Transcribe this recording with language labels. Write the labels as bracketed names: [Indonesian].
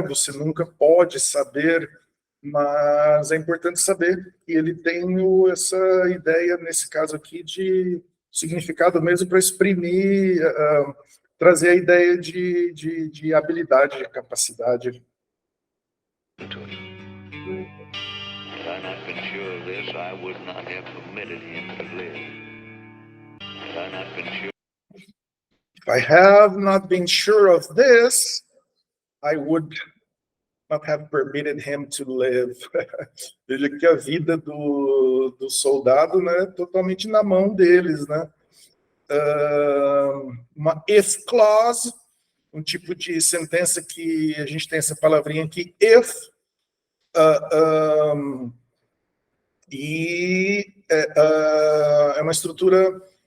[Portuguese] Você nunca pode saber, mas é importante saber que ele tem essa ideia, nesse caso aqui, de significado mesmo para exprimir, trazer a ideia de habilidade, de capacidade. [English] Had I not been sure of this, I would not have permitted him to live. Had I not been sure. If I have not been sure of this, I would not have permitted him to live. [Portuguese] Veja que a vida do soldado, né, é totalmente na mão deles, né? Uma if clause, um tipo de sentença que a gente tem essa palavrinha aqui, if, e é uma estrutura